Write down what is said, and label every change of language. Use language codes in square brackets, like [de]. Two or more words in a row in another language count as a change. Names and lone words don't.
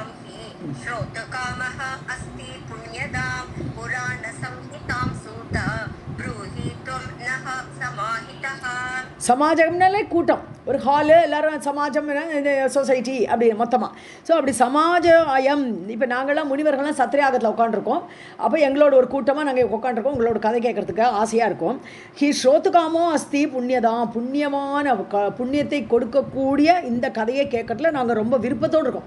[sa] हि श्रोतकामः अस्ति पुण्यदां पुराणसंहितां सूत ब्रूहि त्वं नः समाहितः. [ta] சமாஜம்னாலே கூட்டம், ஒரு ஹாலு, எல்லோரும் சமாஜம், இந்த சொசைட்டி அப்படி மொத்தமாக. ஸோ அப்படி [sa] समाज अयम्, [ta] இப்போ நாங்கள்லாம் முனிவர்கள்லாம் சத்திரியாகத்தில் உட்காந்துருக்கோம். அப்போ எங்களோட ஒரு கூட்டமாக நாங்கள் உட்காந்துருக்கோம், உங்களோட கதை கேட்குறதுக்கு ஆசையாக இருக்கும். [sa] हि श्रोतुकामो अस्ति पुण्यदाम्, [ta] புண்ணியமான புண்ணியத்தை கொடுக்கக்கூடிய இந்த கதையை கேட்கறதுல நாங்கள் ரொம்ப விருப்பத்தோடு இருக்கோம்.